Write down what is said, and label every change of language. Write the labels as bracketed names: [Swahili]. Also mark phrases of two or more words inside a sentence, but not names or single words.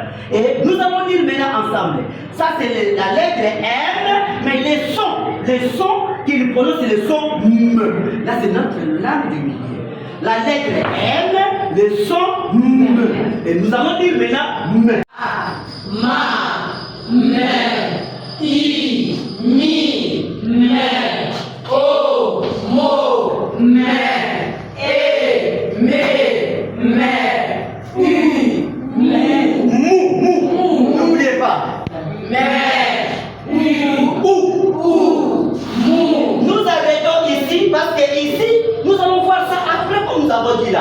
[French] Et nous allons dire maintenant ensemble. Ça, c'est la lettre M, mais les sons qu'ils prononcent, c'est le son M. Là, c'est notre langue du milieu. La lettre M, le son M. Et nous allons dire maintenant M. A, ma, me, I, mi, me, o, N'oubliez pas. Nous arrêtons ici parce que ici, nous allons voir ça après comme nous avons dit là.